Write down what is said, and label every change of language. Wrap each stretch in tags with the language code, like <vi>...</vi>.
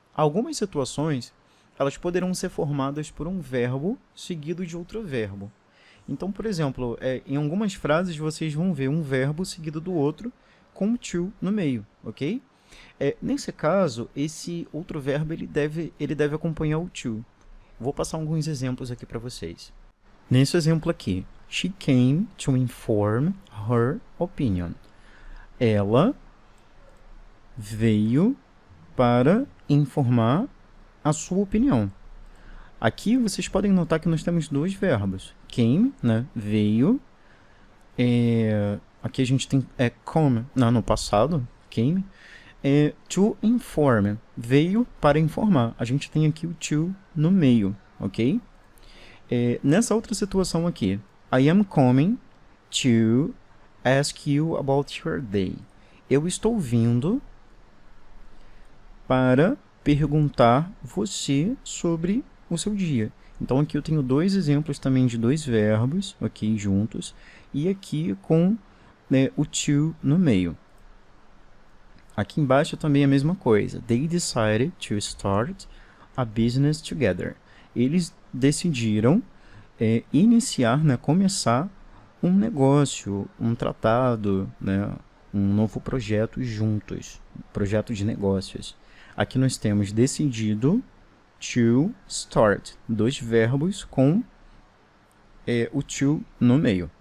<pt>Algumas situações, elas poderão ser formadas por um verbo seguido de outro verbo. Então, por exemplo, em algumas frases vocês vão ver um verbo seguido do outro com to no meio, ok? Nesse caso, esse outro verbo ele deve acompanhar o to. Vou passar alguns exemplos aqui para vocês. Nesse exemplo aqui,</pt> <en>she came to inform her opinion.</en> <pt>Ela veio para informar a sua opinião. Aqui vocês podem notar que nós temos dois verbos. Came, né, veio. Aqui a gente tem come, no passado, came. To inform, veio para informar. A gente tem aqui o to no meio, ok? Nessa outra situação aqui,</pt> <en>I am coming to ask you about your day.</en> <pt>Eu estou vindo para perguntar você sobre o seu dia. Então, aqui eu tenho dois exemplos também de dois verbos, ok, juntos, e aqui com o to no meio. Aqui embaixo também é a mesma coisa.</pt> <en>They decided to start a business together.</en> <pt>Eles decidiram iniciar, né, começar um negócio, um tratado, né, um novo projeto juntos, um projeto de negócios. Aqui nós temos decidido, to start, dois verbos com o to no meio.</pt>